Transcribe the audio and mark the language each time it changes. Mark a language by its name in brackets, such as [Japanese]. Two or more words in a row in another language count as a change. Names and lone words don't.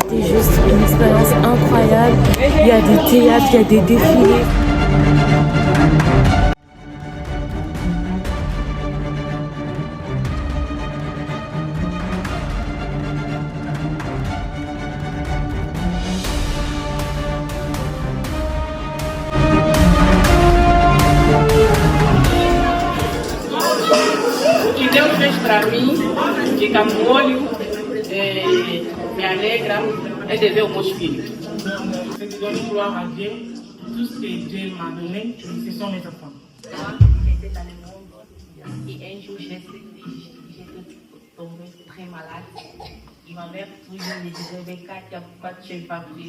[French] juste une expérience incroyable. Il y a des théâtres, il y a des défilés. [Portuguese] O que Deus fez para mim, que camolho, me alegra, é de ver os meus filhos. [French] Je donne gloire à Dieu, tout ce que Dieu m'a donné, ce sont mes enfants. J'étais dans le monde et un jour j'étais tombée très malade. Et ma mère toujours me disait, Becca, pourquoi tu n'as pas prié?